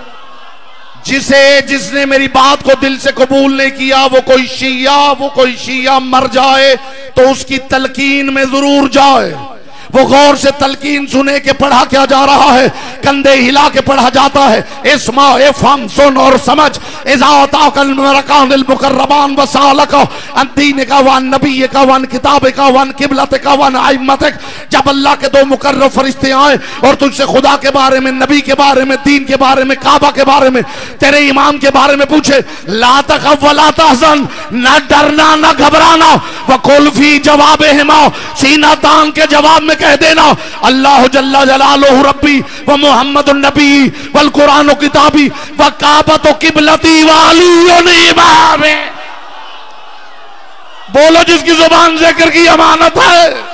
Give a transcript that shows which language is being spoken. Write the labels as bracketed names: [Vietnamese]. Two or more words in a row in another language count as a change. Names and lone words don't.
[Hindi] जिसने मेरी बात को दिल से कबूल नहीं किया वो कोई शिया मर जाए तो उसकी तलकीन में जरूर जाए। वो गौर से तलकीन सुने के पढ़ा क्या जा रहा है, कंधे हिला के पढ़ा जाता है। [Arabic] اسمع افهم [Hindi] सुन और समझ, [Arabic] إذا أتاك الملكان المقربان وسألاك عن دينك وعن نبيك وعن كتابك وعن قبلتك وعن أئمتك. [Hindi] जब अल्लाह के दो मुकर्रब फरिश्ते आए और तुझसे खुदा के बारे में, नबी के बारे में, दीन के बारे में, काबा के बारे में, तेरे इमाम के बारे में पूछे, [Arabic] لا تخف ولا تحزن, [Hindi] न डरना न घबराना, [Arabic] وقل في جوابهما, [Hindi] सीना तान के जवाब में कह देना [Arabic] الله جل جلاله ربي ومحمد النبي والقرآن كتابي والكعبة قبلتي وعلي إمامي. [Hindi] बोलो जिसकी जुबान जिक्र की अमानत है।